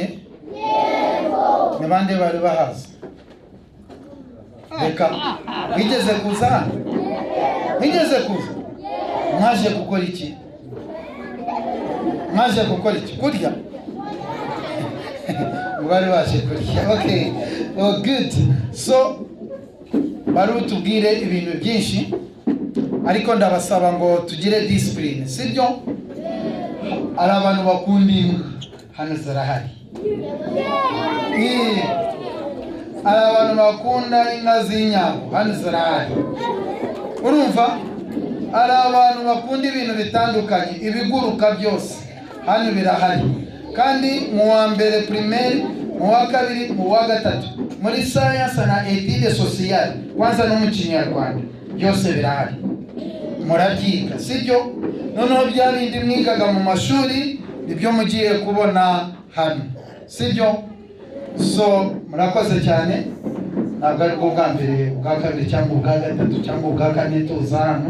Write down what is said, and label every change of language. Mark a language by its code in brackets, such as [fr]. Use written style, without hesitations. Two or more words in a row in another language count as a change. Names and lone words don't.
[rw] Yego. Nabande bari bahaza. Reka wigeze kuza hano? Wigeze kuza? Mwaje gukora iki? Mwaje gukora iki? Kurya? Mubari bashe kurya. [en] Okay. Oh, good. [rw] So bari utubwire ibintu byinshi ariko ndabasaba ngo tugire discipline, sibyo? Ari abantu bakunda imbwa hano zarahari. Ari abantu bakunda inka z'inyambo hano zarahari. Urumva? Ari abantu bakunda ibintu bitandukanye, ibiguruka byose hano birahari. Kandi mu wa mbere primaire, mu wa kabiri, mu wa gatatu, muri science na [fr] études sociales, [rw] kwanza no mu Kinyarwanda, byose birahari. Murabyiga, sibyo? Noneho bya bindi mwigaga mu mashuri nibyo mugiye kubona hano, sibyo? So murakoze cyane. Ntabwo ari bwo bwa mbere, bwa kabiri cyangwa ubwa gatatu cyangwa ubwa kane tuza hano.